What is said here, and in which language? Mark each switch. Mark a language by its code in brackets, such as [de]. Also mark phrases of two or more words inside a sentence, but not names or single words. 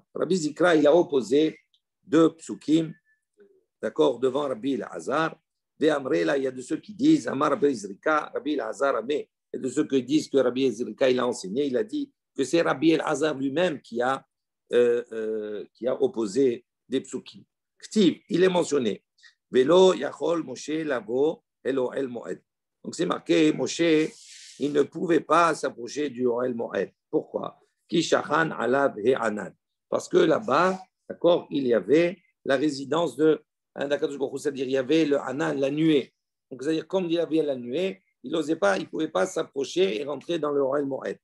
[fr] Rabbi Zikra, il a opposé 2 psukim, d'accord, devant Rabbi El-Hazar. Il y a de ceux qui disent Amar Rabbi Zrika, Rabbi El-Hazar Amé. et de ceux qui disent que Rabbi Ezrika, il a enseigné, il a dit que c'est Rabbi El-Hazar lui-même qui a opposé des psukim. Ktiv, il est mentionné. [he] ולא יכל משה לבוא אל אהל מועד. [fr] Donc c'est marqué, Moshe, il ne pouvait pas s'approcher du Ohel Moed. [he] Pourquoi? כי שכן עליו הענן. [fr] Parce que là-bas, d'accord, il y avait la résidence de c'est-à-dire il y avait le anan, la nuée. Donc c'est-à-dire comme il y avait la nuée, il n'osait pas, il ne pouvait pas s'approcher et rentrer dans le Ohel Moed.